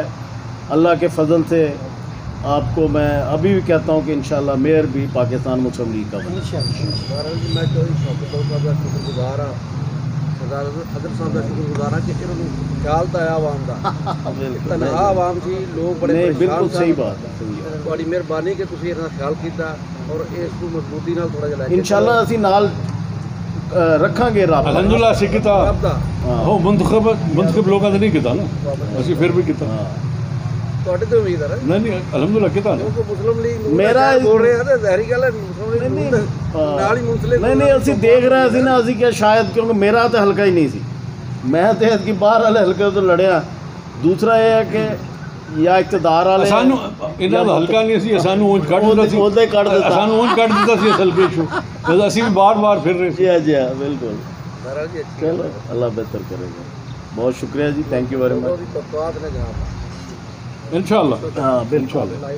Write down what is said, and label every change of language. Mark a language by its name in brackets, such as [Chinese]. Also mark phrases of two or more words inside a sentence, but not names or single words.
[Urdu] اللہ کے فضل سے آپ کو میں ابھی بھی کہتا ہوں کہ انشاءاللہ میئر بھی پاکستان مسلم لیگ کا بنے. [Punjabi] میں شکر گزار ہاں, حضرت صاحب کا شکر گزار ہاں کہ انہوں خیال تو ہے عوام کا, تنہا عوام سی لوگ بڑے [Urdu] بالکل صحیح بات ہے. [Punjabi] بڑی مہربانی کہ تسی انہاں خیال کیتا اور اس کو مضبوطی نال تھوڑا جہا انشاءاللہ اسی نال رکھاں گے رابطہ. الحمدللہ اسی کیتا ہو منتخب لوگاں نے نہیں کیتا نا, اسی پھر بھی کیتا. تواڈے تے امید ہے نا؟ نہیں الحمدللہ کیتا نا. مسلم لیگ میرا بول رہے ہیں ظاہری گل ہے مسلم لیگ ਨਾਲ ਹੀ ਮੁਨਸਲਿਕ ਨਹੀਂ ਅਸੀਂ ਦੇਖ ਰਹੇ ਸੀ ਨਾ, ਅਸੀਂ ਕਿਹਾ ਸ਼ਾਇਦ, ਕਿਉਂਕਿ ਮੇਰਾ ਤਾਂ ਹਲਕਾ ਹੀ ਨਹੀਂ ਸੀ, ਮੈਂ ਤੇ ਐਤਕੀ ਬਾਹਰ ਵਾਲੇ ਹਲਕੇ ਤੋਂ ਲੜਿਆ। ਦੂਸਰਾ ਇਹ ਹੈ ਕਿ ਜਾਂ ਇਕਤਦਾਰ ਵਾਲੇ ਸਾਨੂੰ ਇਹਨਾਂ ਦਾ ਹਲਕਾ ਨਹੀਂ ਸੀ, ਸਾਨੂੰ ਉਂਝ ਕੱਢ ਦਿੱਤਾ ਸੀ, ਉਹਦੇ ਕੱਢ ਦਿੱਤਾ, ਸਾਨੂੰ ਉਂਝ ਕੱਢ ਦਿੱਤਾ ਸੀ ਅਸਲ ਕੇ ਚੋਂ, ਅਸੀਂ ਵੀ ਬਾਰ-ਬਾਰ ਫਿਰ ਰਹੇ ਸੀ। ਜੀ ਹਾਂ ਬਿਲਕੁਲ। بہرحال جی اچھی [Urdu] چلو اللہ بہتر کرے گا. بہت شکریہ جی، [English] Thank you very much. [Urdu] انشاءاللہ ہاں بالکل.